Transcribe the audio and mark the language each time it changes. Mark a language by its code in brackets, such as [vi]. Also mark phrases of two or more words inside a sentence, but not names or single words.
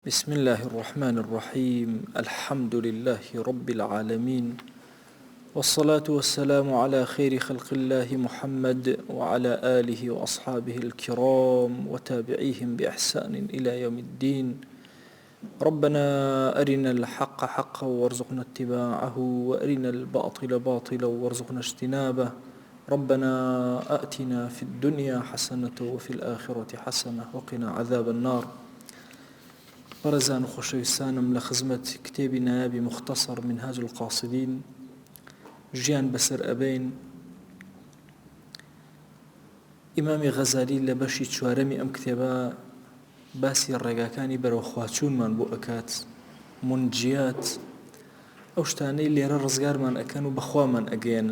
[ar] بسم الله الرحمن الرحيم الحمد لله رب العالمين والصلاة والسلام على خير خلق الله محمد وعلى آله وأصحابه الكرام وتابعيهم بإحسان إلى يوم الدين. ربنا أرنا الحق حقا وارزقنا اتباعه وأرنا الباطل باطلا وارزقنا اجتنابه. ربنا آتنا في الدنيا حسنة وفي الآخرة حسنة وقنا عذاب النار. [ckb] بەڕێزان و خۆشەویستانم لە خزمەت کتێبی نایابی مختصر منهاج القاصدین ژیان بەسەر ئەبین. ئیمامی غەزالی لە بەشی چوارەمی ئەم کتێبە باسی ڕێگاکانی بەرەو خواچوونمان بۆ ئەکات، منجیات، ئەو شتانەی لێرە ڕزگارمان ئەکەن و بەخوامان ئەگەێنن.